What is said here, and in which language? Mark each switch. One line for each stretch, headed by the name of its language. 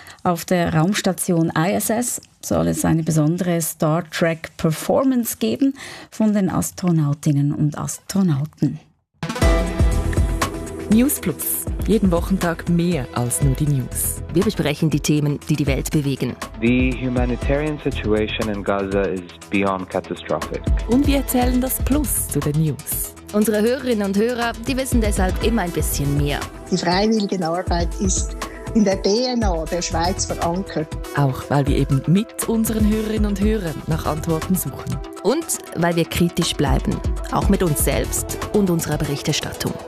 German: Auf der Raumstation ISS soll es eine besondere Star Trek-Performance geben von den Astronautinnen und Astronauten. News Plus. Jeden Wochentag mehr als nur die News. Wir besprechen die Themen, die die Welt bewegen.
English: The humanitarian situation in Gaza is beyond catastrophic.
German: Und wir erzählen das Plus zu den News. Unsere Hörerinnen und Hörer, die wissen deshalb immer ein bisschen mehr. Die freiwillige Arbeit ist in der DNA der Schweiz verankert. Auch weil wir eben mit unseren Hörerinnen und Hörern nach Antworten suchen. Und weil wir kritisch bleiben, auch mit uns selbst und unserer Berichterstattung.